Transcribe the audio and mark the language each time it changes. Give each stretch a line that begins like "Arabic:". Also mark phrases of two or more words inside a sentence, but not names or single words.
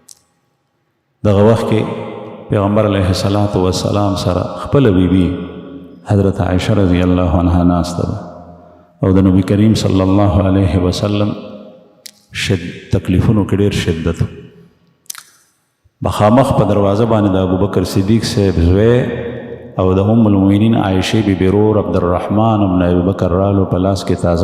Pashto: دغه وخت کې پیغمبر
Arabic: علیه الصلاۃ والسلام
Pashto: سره خپل بیبي حضرت عائشہ
Arabic: رضی اللہ عنہ
Pashto: ناسته ده او د نبی کریم
Arabic: صلی الله علیه وسلم
Pashto: تکلیفونو کې ډېر شدت مخامخ په دروازه باندې د ابوبکر صدیق صاحب زوی او د
Arabic: ام المؤمنین
Pashto: عائشہ بی برور عبدالرحمن ابن ابوبکر رالو په لاس کې تازه